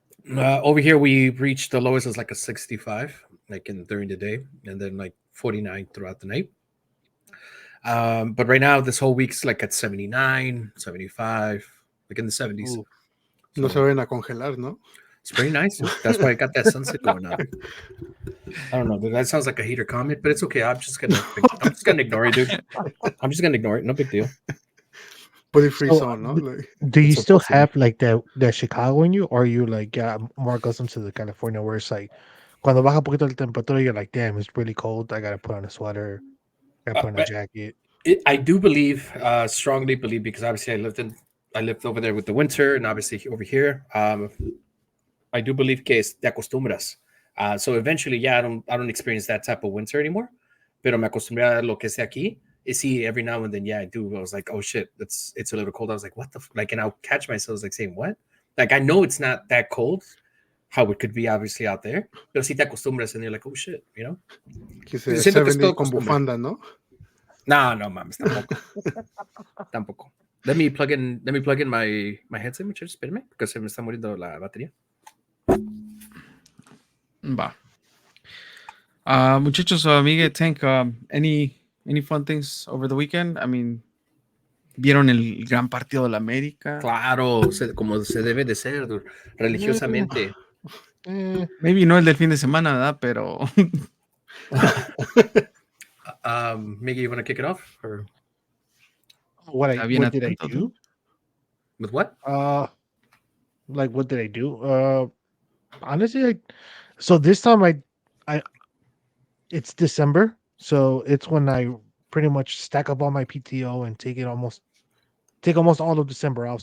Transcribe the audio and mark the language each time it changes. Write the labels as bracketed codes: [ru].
[en] Over here, we reached the lowest as like a 65, like during the day, and then like 49 throughout the night. But right now, this whole week's like at 79, 75, like in the 70s. [es] So, no se vayan a congelar, ¿no? [en] It's pretty nice. That's why I got that sunset going on. I don't know, dude. That sounds like a hater comment, but it's okay. I'm just gonna ignore it, dude. I'm just gonna ignore it. No big deal. Put it free zone, ¿no? Like, do you still have like the Chicago in you, or are you like more accustomed to the California where it's like [es] cuando baja poquito la temperatura, [en] you're like, damn, it's really cold. I gotta put on a sweater. I gotta put on a jacket. I do believe, strongly believe, because obviously I lived over there with the winter, and obviously over here, I do believe [es] que te acostumbras. [en] So eventually, yeah, I don't experience that type of winter anymore. [es] Pero me acostumbré a lo que es aquí. [en] See, every now and then, yeah, I do. I was like, oh shit, it's a little cold. I was like, what the like, and I'll catch myself like saying, what? Like, I know it's not that cold, how it could be obviously out there. [es] Pero si te acostumbras, [en] and you're like, oh shit, you know. [es] Que se venir con bufanda, ¿no? No, mames, tampoco. [en] Let me plug in my headset, muchachos. [es] Espérame, porque se me está muriendo la batería. Va. Muchachos, [en] Miguel, Tank, any fun things over the weekend? I mean, [es] ¿vieron el gran partido de la América? Claro, como se debe de ser, religiosamente. [en] Maybe [es] no el del fin de semana, ¿verdad? Pero... [en] Miggy, you want to kick it off? Or? What did I do? With what? Like, what did I do? Honestly, so this time I it's December, so it's when I pretty much stack up all my PTO and take almost all of December off.